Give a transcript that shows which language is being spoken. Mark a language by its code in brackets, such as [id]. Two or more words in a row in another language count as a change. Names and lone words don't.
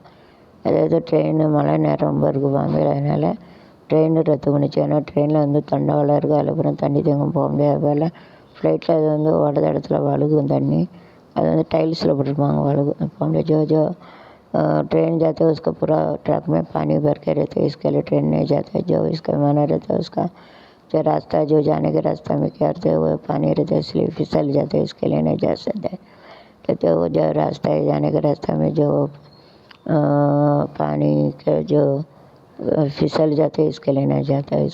[ta] அதாவது ட்ரெயின் மழை நேரம் ரொம்ப இருக்குது பாம்பேயில். அதனால் ட்ரெயின் ரத்து பண்ணிச்சு. ஏன்னா ட்ரெயினில் வந்து தண்டவாளம் இருக்குது, அதில் அப்புறம் தண்ணி தேங்கும் போக முடியாது. அதில் ஃப்ளைட்டில் அது வந்து ஓடுற இடத்துல வழுகும் தண்ணி, அது வந்து டைல்ஸில் போட்டிருப்பாங்க வழுகும் போக முடியாது. [hi] जो ट्रेन जाते हैं उसका पूरा ट्रक में पानी भर के रहते हैं, इसके लिए ट्रेन नहीं जाता है. जो इसका माना रहता है उसका जो रास्ता जो जाने के रास्ता में क्या करते हैं वो पानी रहता है, इसलिए फिसल जाते हैं, इसके लिए नहीं जा सकते. तो वो जो रास्ता है जाने के रास्ता में जो पानी के जो फिसल जाते हैं इसके लिए नहीं जाता है.